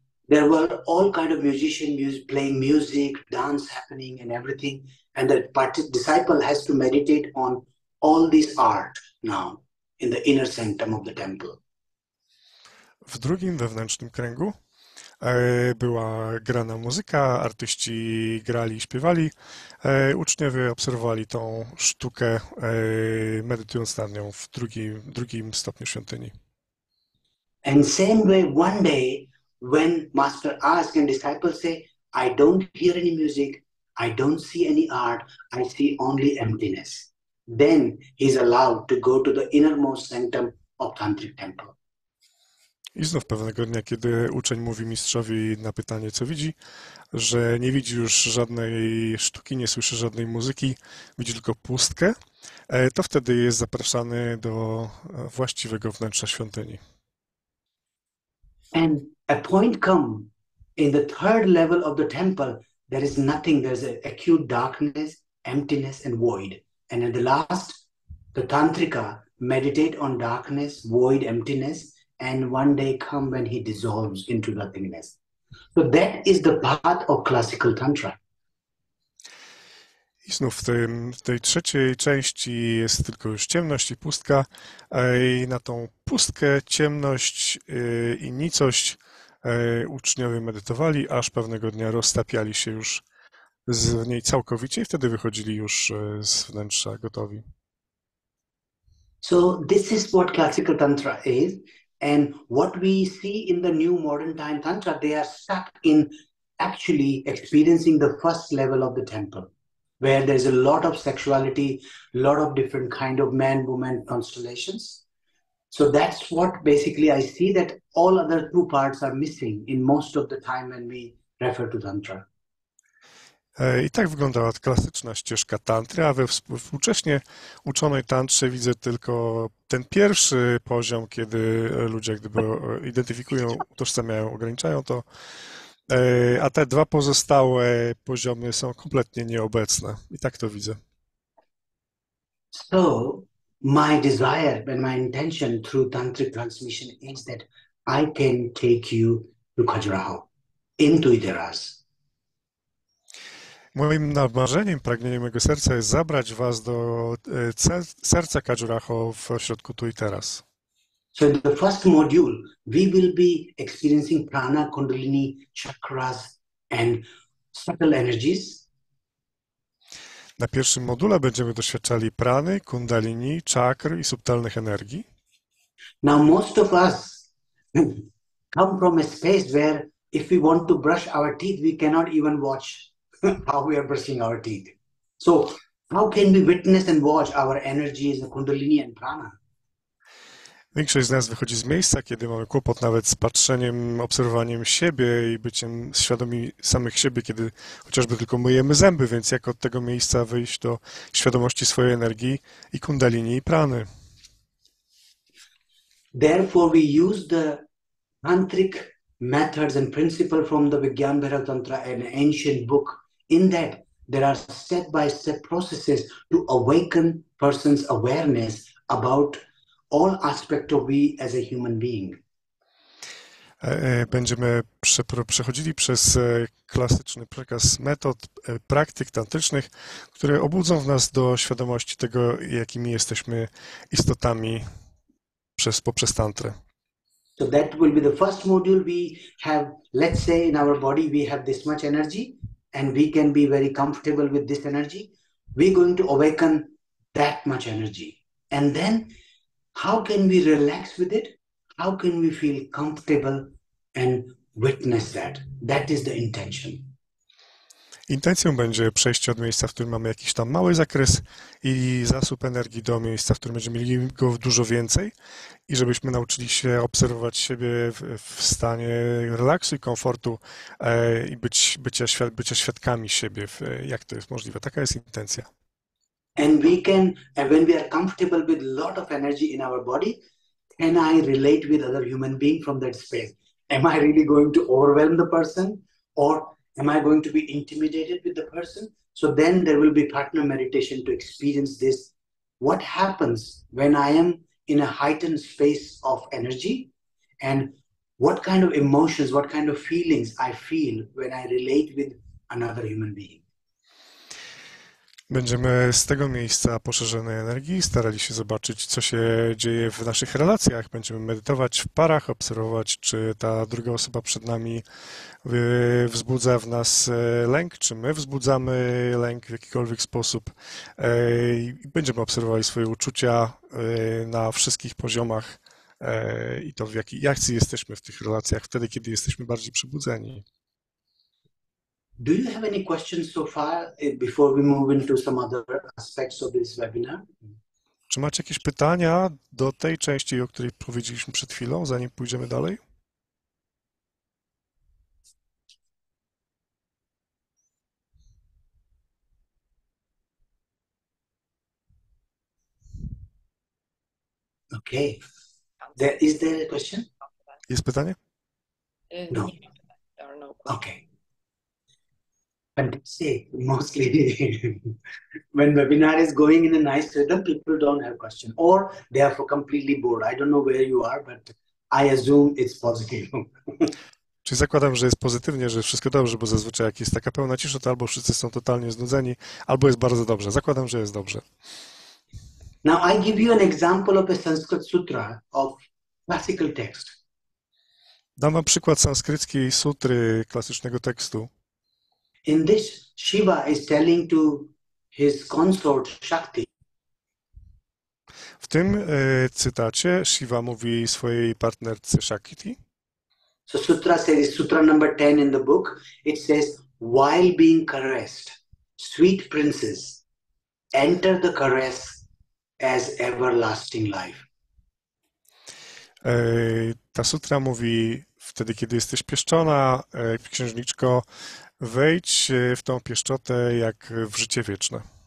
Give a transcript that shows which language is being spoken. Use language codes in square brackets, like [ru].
[en] There were all kind of musicians playing music, dance happening and everything. And the disciple has to meditate on all this art now in the inner sanctum of the temple. [pl] W drugim wewnętrznym kręgu była grana muzyka, artyści grali i śpiewali, uczniowie obserwowali tą sztukę, medytując nad nią w drugim stopniu świątyni. [en] And same way one day when master asks and disciples say, I don't hear any music, I don't see any art, I see only emptiness. Then he's allowed to go to the innermost sanctum of Tantric temple. [pl] I znów pewnego dnia, kiedy uczeń mówi mistrzowi na pytanie, co widzi, że nie widzi już żadnej sztuki, nie słyszy żadnej muzyki, widzi tylko pustkę, to wtedy jest zapraszany do właściwego wnętrza świątyni. [en] And a point come in the third level of the temple, there is nothing, there's an acute darkness, emptiness and void. And at the last, the Tantrika meditate on darkness, void, emptiness, and one day come when he dissolves into nothingness. So that is the path of classical Tantra. [pl] I znów w tej trzeciej części jest tylko już ciemność i pustka, i na tą pustkę, ciemność i nicość uczniowie medytowali, aż pewnego dnia roztapiali się już z niej całkowicie i wtedy wychodzili już z wnętrza gotowi. [en] So this is what classical Tantra is. And what we see in the new modern time Tantra, they are stuck in actually experiencing the first level of the temple, where there's a lot of sexuality, a lot of different kind of man-woman constellations. So that's what basically I see, that all other two parts are missing in most of the time when we refer to Tantra. [pl] I tak wyglądała klasyczna ścieżka tantry, a we współcześnie uczonej tantrze widzę tylko ten pierwszy poziom, kiedy ludzie jak gdyby identyfikują, utożsamiają, ograniczają to, a te dwa pozostałe poziomy są kompletnie nieobecne. I tak to widzę. [en] So my desire and my intention through tantric transmission is that I can take you to Khajuraho, into Teraz. [pl] Moim marzeniem, pragnieniem mojego serca jest zabrać was do serca Khajuraho w ośrodku Tu i Teraz. [en] So in the first module, we will be experiencing prana, kundalini, chakras and subtle energies. [pl] Na pierwszym module będziemy doświadczali prany, kundalini, czakr i subtelnych energii. [en] Now most of us come from a space where if we want to brush our teeth, we cannot even watch how we are brushing our teeth. So how can we witness and watch our energies, the kundalini and prana? [pl] Większość z nas wychodzi z miejsca, kiedy mamy kłopot nawet z patrzeniem, obserwowaniem siebie i byciem świadomi samych siebie, kiedy chociażby tylko myjemy zęby, więc jak od tego miejsca wyjść do świadomości swojej energii i kundalini i prany. [en] Therefore we use the tantric methods and principle from the Vigyan Bhairav Tantra, an ancient book. In that there are step-by-step processes to awaken person's awareness about all aspects of we as a human being. [pl] Będziemy przechodzili przez klasyczny przekaz metod, praktyk tantrycznych, które obudzą w nas do świadomości tego, jakimi jesteśmy istotami poprzez tantrę. [en] So that will be the first module. We have, let's say in our body, we have this much energy and we can be very comfortable with this energy. We're going to awaken that much energy. And then how can we relax with it? How can we feel comfortable and witness that? That is the intention. [pl] Intencją będzie przejście od miejsca, w którym mamy jakiś tam mały zakres i zasób energii, do miejsca, w którym będziemy mieli go dużo więcej i żebyśmy nauczyli się obserwować siebie w stanie relaksu i komfortu i bycia świadkami siebie, jak to jest możliwe. Taka jest intencja. [en] And we can, when we are comfortable with a lot of energy in our body, can I relate with other human being from that space? Am I really going to overwhelm the person, or am I going to be intimidated with the person? So then there will be partner meditation to experience this. What happens when I am in a heightened space of energy and what kind of emotions, what kind of feelings I feel when I relate with another human being. [pl] Będziemy z tego miejsca poszerzonej energii starali się zobaczyć, co się dzieje w naszych relacjach. Będziemy medytować w parach, obserwować, czy ta druga osoba przed nami wzbudza w nas lęk, czy my wzbudzamy lęk w jakikolwiek sposób. I będziemy obserwowali swoje uczucia na wszystkich poziomach i to, jacy jesteśmy w tych relacjach wtedy, kiedy jesteśmy bardziej przebudzeni. [en] Do you have any questions so far before we move into some other aspects of this webinar? [pl] Czy macie jakieś pytania do tej części, o której powiedzieliśmy przed chwilą, zanim pójdziemy dalej? [en] Okay. Is there a question? [pl] Jest pytanie? [en] No. Okay. Fantastic. Mostly when webinar is going in a nice rhythm, people don't have question or they are completely bored. I don't know where you are, but I assume it's positive. [pl] Czyli zakładam, że jest pozytywnie, że wszystko dobrze, bo zazwyczaj jak jest taka pełna cisza, to albo wszyscy są totalnie znudzeni, albo jest bardzo dobrze. Zakładam, że jest dobrze. [en] Now I give you an example of a Sanskrit sutra of classical text. [pl] Dam wam przykład sanskryckiej sutry, klasycznego tekstu. [en] In this, Shiva is telling to his consort Shakti. [pl] W tym cytacie Shiva mówi swojej partnerce Shakti. [en] So sutra says, sutra number 10 in the book, it says, while being caressed, sweet princess, enter the caress as everlasting life. [pl] Ta sutra mówi, wtedy kiedy jesteś pieszczona, księżniczko, wejdź w tą pieszczotę jak w życie wieczne.